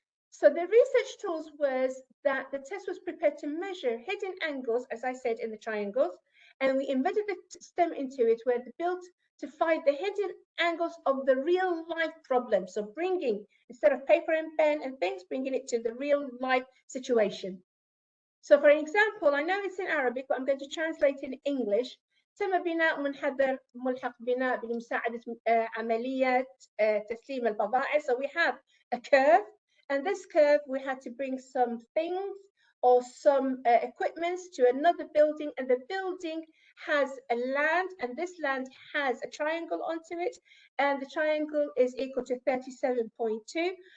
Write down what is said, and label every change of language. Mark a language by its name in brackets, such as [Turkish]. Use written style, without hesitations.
[English] So the research tools was that the test was prepared to measure hidden angles, as I said, in the triangles, and we embedded the STEM into it, where they built to find the hidden angles of the real life problem. So bringing, instead of paper and pen and things, bringing it to the real life situation. So for example, I know it's in Arabic, but I'm going to translate in English. [Arabic] تم بناء منحدر ملحق بناء بمساعدة عملية تسليم البضائع. [English] So we have a curve, and this curve we had to bring some things or some equipments to another building, and the building has a land, and this land has a triangle onto it, and the triangle is equal to 37.2.